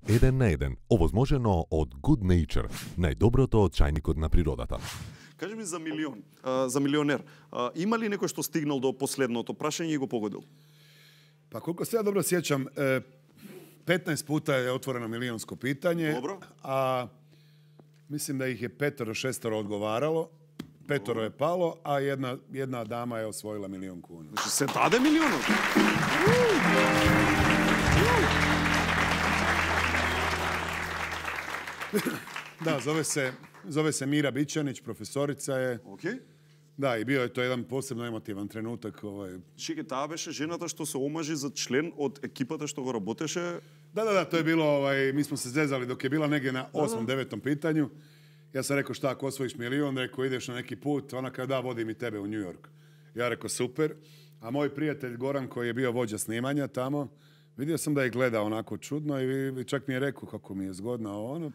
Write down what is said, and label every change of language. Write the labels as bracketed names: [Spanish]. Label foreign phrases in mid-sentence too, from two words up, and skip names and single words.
[Macedonian] 1 на 1, овозможено од Good Nature, најдоброто од чајникот на природата. Кажи ми за милионер. Има ли некој што стигнал до последното прашање и го погодил? [Croatian] Pa koliko se ja dobro sjećam, 15 puta je otvoreno milijunsko pitanje, Dobro. a mislim da ih je 5 do 6 odgovaralo, 5 je palo, a jedna dama je osvojila 1.000.000 kuna. [Macedonian] Значи се даде милионот. [Croatian] Da, zove se Mira Bićanić, profesorica je. [Macedonian] Океј. [Croatian] Da, i bio je to jedan posebno emotivan trenutak. [Macedonian] Чеке, таа беше жената што се омажи за член од екипата што го работеше. [Croatian] Da, to je bilo, mi smo se zezali dok je bila negdje na 8. 9. pitanju. Ja sam rekao, šta ako osvojiš 1.000.000, rekao ideš na neki put, ona kao da, vodim i tebe u New York. Ja rekao, super. A moj prijatelj Goran, koji je bio vođa snimanja tamo, vidio sam da je gleda onako čudno i čak mi je rekao kako mi je zgodna ono.